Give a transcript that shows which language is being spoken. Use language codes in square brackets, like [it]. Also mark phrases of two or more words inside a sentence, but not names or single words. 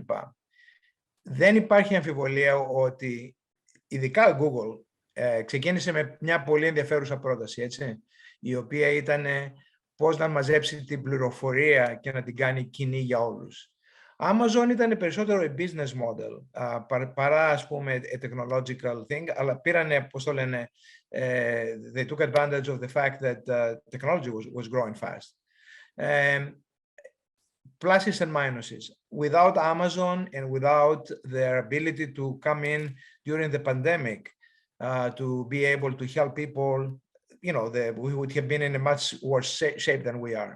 [el] Δεν υπάρχει αμφιβολία ότι ειδικά Google ξεκίνησε με μια πολύ ενδιαφέρουσα πρόταση, έτσι, η οποία ήταν πώς να μαζέψει την πληροφορία και να την κάνει κοινή για όλους. Amazon ήταν περισσότερο [en] business model, [el] παρά ας πούμε [en] a technological thing, [el] αλλά πήρανε, πώς το λένε, [en] they took advantage of the fact that technology was growing fast. Pluses and minuses. Without Amazon and without their ability to come in during the pandemic to be able to help people, you know, we would have been in a much worse shape than we are.